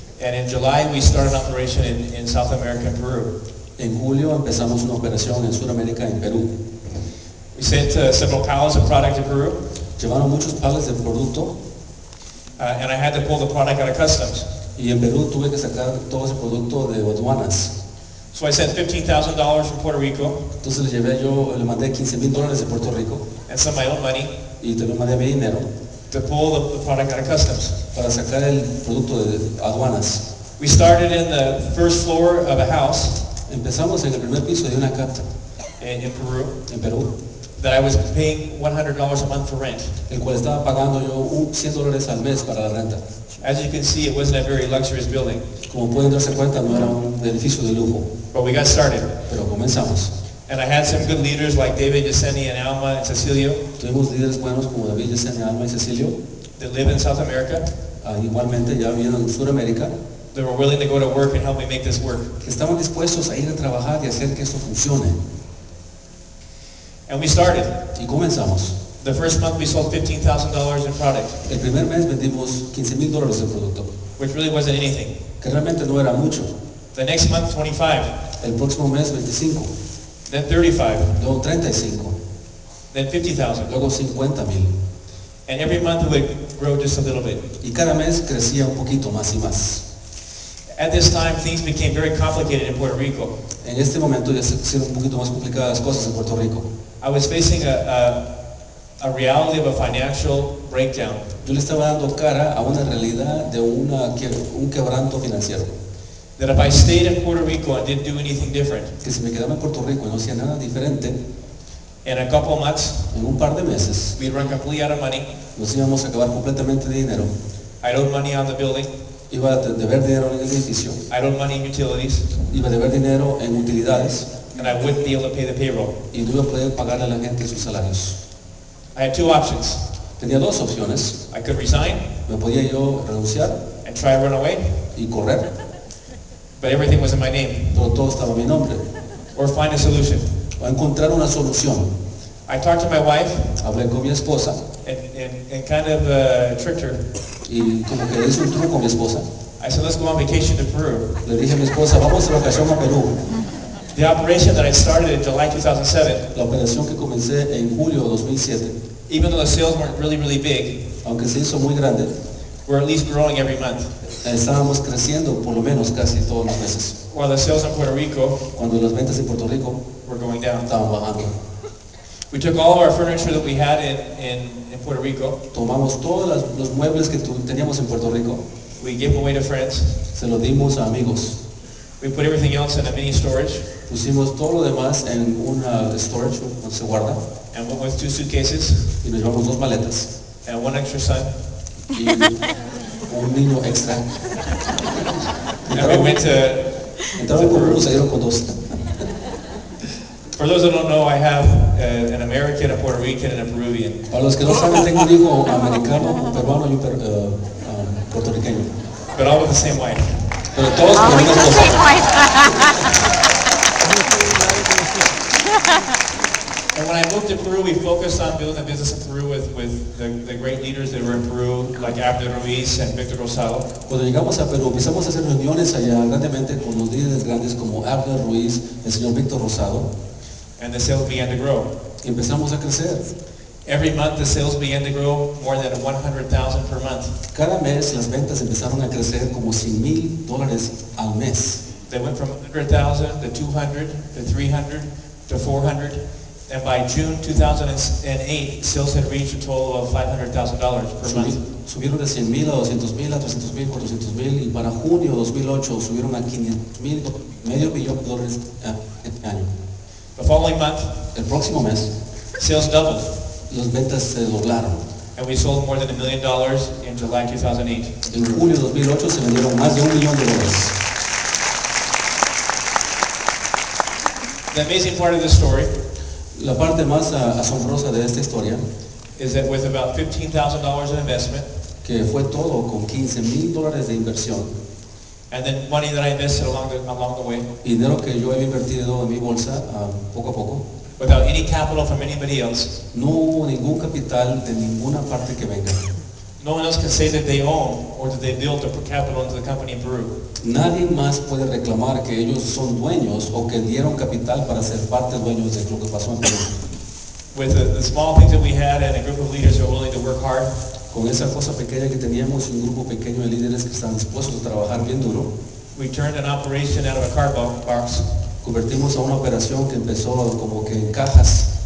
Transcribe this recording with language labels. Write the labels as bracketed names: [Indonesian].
[English] And in July, we started an operation in South America and Peru. [Spanish] En julio empezamos una operación en Sudamérica, en Perú. [English] We sent several pallets of product to Peru. [Spanish] Llevaron muchos pallets de producto. [English] And I had to pull the product out of customs. [Spanish] Y en Perú tuve que sacar todo ese producto de aduanas. [English] So I sent $15,000 from Puerto Rico. [Spanish] Entonces le mandé $15,000 de Puerto Rico. [English] And some of my own money. [Spanish] Y también mandé mi dinero. [English] To pull the product out of customs. [Spanish] Para sacar el producto de aduanas. [English] We started in the first floor of a house. [Spanish] Empezamos en el primer piso de una casa. [English] In Peru. [Spanish] En Perú. [English] That I was paying $100 a month for rent. [Spanish] El cual estaba pagando yo $100 al mes para la renta. [English] As you can see, it wasn't a very luxurious building. [Spanish] Como pueden darse cuenta, no era un edificio de lujo. [English] But we got started. [Spanish] Pero comenzamos. [English] And I had some good leaders like David, Yesenia, and Alma, and Cecilio. [Spanish] Tuvimos líderes buenos como David, Yesenia, Alma y Cecilio. [English] That live in South America. [Spanish] Igualmente ya vivían en Sudamérica. [English] They were willing to go to work and help me make this work. [Spanish] Que estaban dispuestos a ir a trabajar y hacer que esto funcione. [English] And we started. [Spanish] Y comenzamos. [English] The first month we sold $15,000 in product. [Spanish] El primer mes vendimos $15,000 de producto. [English] Which really wasn't anything. [Spanish] Que realmente no era mucho. [English] The next month, 25. [Spanish] El próximo mes, 25. [English] Then 35. [Spanish] Luego 35. [English] Then 50,000. [Spanish] Luego 50,000. [English] And every month it would grow just a little bit. [Spanish] Y cada mes crecía un poquito más y más. [English] At this time, things became very complicated in Puerto Rico. [Spanish] En este momento ya se hicieron un poquito más complicadas las cosas en Puerto Rico. [English] I was facing a reality of a financial breakdown. [Spanish] Yo le estaba dando cara a una realidad de un quebranto financiero. [English] That if I stayed in Puerto Rico and didn't do anything different, [Spanish] Que si me quedaba en Puerto Rico y no hacía nada diferente, [English] in a couple of months, [Spanish] en un par de meses, [English] we'd run completely out of money. [Spanish] nos íbamos a acabar completamente de dinero. [English] I'd owed money on the building. [Spanish] Iba a deber dinero en el edificio. [English] I'd owed money in utilities. [Spanish] Iba a deber dinero en utilidades. [English] And I wouldn't be able to pay the payroll. [Spanish] Y no iba a poder pagarle a la gente sus salarios. [English] I had two options. [Spanish] Tenía dos opciones. [English] I could resign [Spanish] Me podía yo renunciar [English] and try to run away, [Spanish] y correr, [English] but everything was in my name. [Spanish] pero todo estaba a mi nombre. [English] Or find a solution. [Spanish] a encontrar una solución. [English] I talked to my wife [Spanish] Hablé con mi esposa [English] and kind of tricked her. [Spanish] y como que le hice un truco a mi esposa. [English] I said, let's go on vacation to Peru. [Spanish] Le dije a mi esposa, vamos de vacación a Perú. [English] The operation that I started in July 2007, [Spanish] La operación que comencé en julio de 2007, [English] even though the sales weren't really big, [Spanish] aunque se hizo muy grande, [English] we're at least growing every month. [Spanish] estábamos creciendo por lo menos casi todos los meses. [English] While the sales in Puerto Rico [Spanish] Cuando las ventas en Puerto Rico [English] were going down. [Spanish] estaban bajando. [English] We took all of our furniture that we had in Puerto Rico. [Spanish] Tomamos todos los muebles que teníamos en Puerto Rico, [English] We gave them away to friends. [Spanish] se los dimos a amigos. [English] We put everything else in a mini storage [Spanish] Pusimos todo lo demás en una storage donde se guarda [English] and went with 2 suitcases [Spanish] y nos llevamos 2 maletas [English] and 1 extra son. [Spanish] y un niño extra. [English] And we went to [Spanish] Entraron con uno, salieron con 2. [English] For those that don't know, I have an American, a Puerto Rican, and a Peruvian. [Spanish] Para los que no saben, tengo un hijo americano, un peruano y un puertorriqueño. [English] But all with the same wife. [Spanish] Pero todos con la misma esposa. [English] And when I moved to Peru, we focused on building a business in Peru with the great leaders that were in Peru, like Abner Ruiz and Victor Rosado. [Spanish] Cuando llegamos a Perú, empezamos a hacer reuniones allá grandemente con los líderes grandes como Abner Ruiz, el señor Víctor Rosado, [English] And the sales began to grow. [Spanish] y empezamos a crecer. [English] Every month, the sales began to grow more than 100,000 per month. [Spanish] Cada mes las ventas empezaron a crecer como $100,000 al mes. [English] They went from 100,000 to 200 to 300 to 400. And by June 2008, sales had reached a total of $500,000 per month. [Spanish] Subieron de 100,000 a 200,000 a 300,000, 400,000 y para junio de 2008 subieron a 500,000, medio millón de dólares este año. [English] The following month, [Spanish] El próximo mes [English] sales doubled, [Spanish] las ventas se doblaron. [English] and we sold more than $1 million in July 2008. [Spanish] En julio de 2008 se vendieron más de $1 millón. [English] The amazing part of this story [Spanish] La parte más asombrosa de esta historia, [English] is that with about $15,000 in investment, [Spanish] que fue todo con $15,000 de inversión, [English] and then money that I invested along the way, [Spanish] y dinero que yo había invertido en mi bolsa poco a poco, [English] without any capital from anybody else, [Spanish] no hubo ningún capital de ninguna parte que venga. [English] no one else can say that they own or that they built or put capital into the company in Peru. [Spanish] Nadie más puede reclamar que ellos son dueños o que dieron capital para ser parte dueños de lo que pasó en Perú. [English] With the small things that we had and a group of leaders who are willing to work hard, [Spanish] Con esa cosa pequeña que teníamos y un grupo pequeño de líderes que están dispuestos a trabajar bien duro, [English] we turned an operation out of a cardboard box, [Spanish] convertimos a una operación que empezó como que en cajas,